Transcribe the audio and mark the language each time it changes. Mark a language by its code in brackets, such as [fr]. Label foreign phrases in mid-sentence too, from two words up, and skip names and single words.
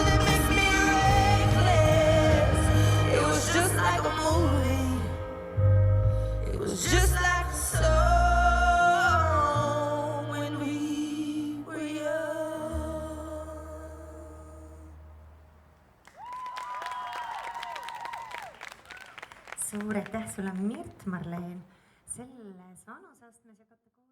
[en] It makes me reckless. It was just like a movie, it was just like a song when we were young. [et] Suur aitäh sulle, Mirt Marleen, selles vanusastmes ja ka